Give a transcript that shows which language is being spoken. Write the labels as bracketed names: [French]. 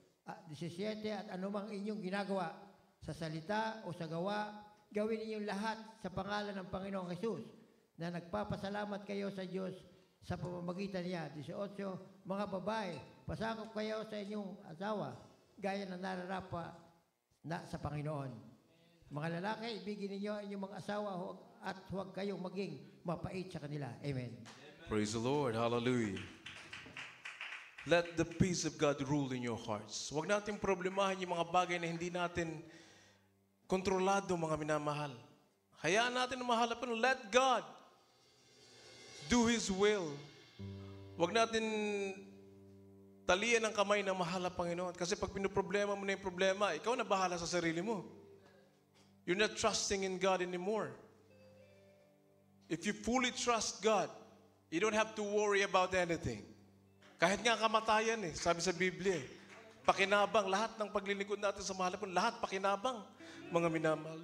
[Filipino] 17, at anumang inyong ginagawa sa salita o sa gawa, gawin ninyong lahat sa pangalan ng Panginoong Hesus, na nagpapasalamat kayo sa Diyos sa pamamagitan niya. 18, mga babae, pasakop kayo sa inyong asawa, gaya na nararapa na sa Panginoon. Mga lalaki, ibigin ninyo ang inyong mga asawa at huwag kayong maging mapait sa kanila. Amen. [English] Praise the Lord. Hallelujah. Let the peace of God rule in your hearts. [Filipino] Huwag natin problemahin yung mga bagay na hindi natin kontrolado, mga minamahal. Hayaan natin na mahalapin. [English] Let God do His will. [Filipino] Huwag natin talian ang kamay ng mahal na Panginoon. Kasi pag pinoproblema mo na yung problema, ikaw na bahala sa sarili mo. [English] You're not trusting in God anymore. If you fully trust God, you don't have to worry about anything. [Filipino] Kahit nga kamatayan sabi sa Biblia pakinabang, lahat ng paglilingkod natin sa mahal na Panginoon, lahat pakinabang, mga minamahal.